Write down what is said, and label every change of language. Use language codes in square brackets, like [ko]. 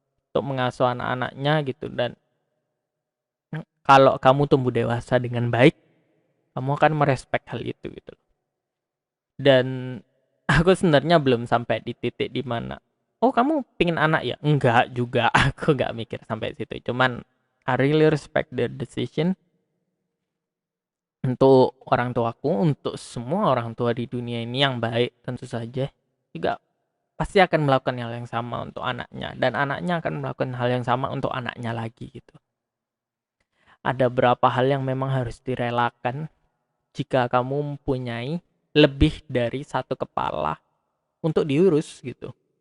[id] Untuk mengasuh anak-anaknya gitu. Dan kalau kamu tumbuh dewasa dengan baik, kamu akan merespek hal itu gitu. Dan aku sebenarnya belum sampai di titik dimana, oh kamu pingin anak ya? Enggak juga, aku nggak mikir sampai situ. [en] Cuman I really respect their decision. [id] Untuk orang tuaku, untuk semua orang tua di dunia ini yang baik tentu saja juga pasti akan melakukan hal yang sama untuk anaknya, dan anaknya akan melakukan hal yang sama untuk anaknya lagi gitu. Ada beberapa hal yang memang harus direlakan jika kamu mempunyai lebih dari satu kepala untuk diurus gitu.